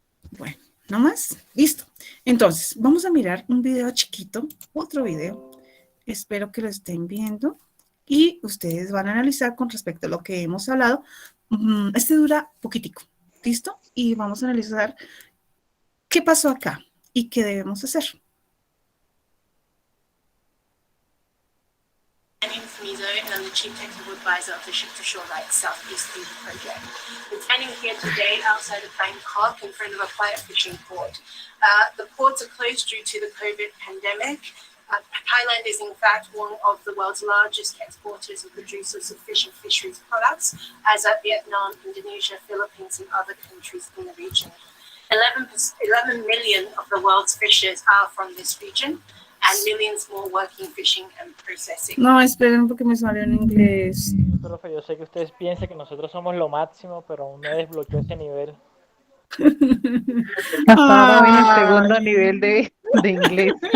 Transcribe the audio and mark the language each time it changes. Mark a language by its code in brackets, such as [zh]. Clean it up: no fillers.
[es] Bueno, no más. Listo. Entonces, vamos a mirar un video chiquito, otro video. Espero que lo estén viendo y ustedes van a analizar con respecto a lo que hemos hablado. Este dura poquitico. ¿Listo? Y vamos a analizar qué pasó acá y qué debemos hacer. [en] My name is Mizo, and I'm the Chief Technical Advisor of the Ship-to-Shore Rights Southeast Feeder Project. I'm standing here today outside of Bangkok in front of a quiet fishing port. The ports are closed due to the COVID pandemic. Thailand is in fact one of the world's largest exporters and producers of fish and fisheries products, as are Vietnam, Indonesia, Philippines, and other countries in the region. 11 million of the world's fishers are from this region, and millions more working, fishing, and processing. [es] No, esperen porque me salió en inglés. Profe, yo sé que ustedes piensan que nosotros somos lo máximo, pero aún no desbloqueó ese nivel. Hasta ahora voy en el Ay, segundo nivel de inglés.